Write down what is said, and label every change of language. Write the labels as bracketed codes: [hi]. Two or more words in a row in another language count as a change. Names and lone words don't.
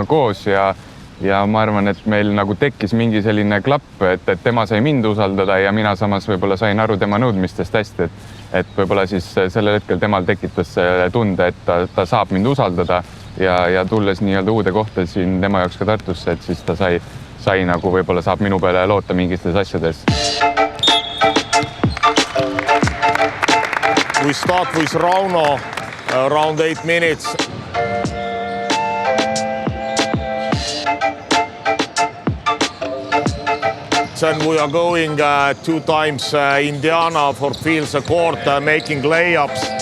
[et] koos ja ma arvan, et meil nagu tekkis mingi selline klapp, et tema sai mind usaldada ja mina samas võib-olla sain aru tema nõudmistest hästi, et võib-olla siis sellel hetkel temal tekitas tunde, et ta saab mind usaldada ja tulles nii-öelda uude kohta siin tema jaoks ka Tartusse, et siis ta sai nagu võib-olla saab minu peale loota mingites asjades. [en] We start with Rauno, around 8 minutes. Then we are going 2 times Indiana for fields of court, making layups.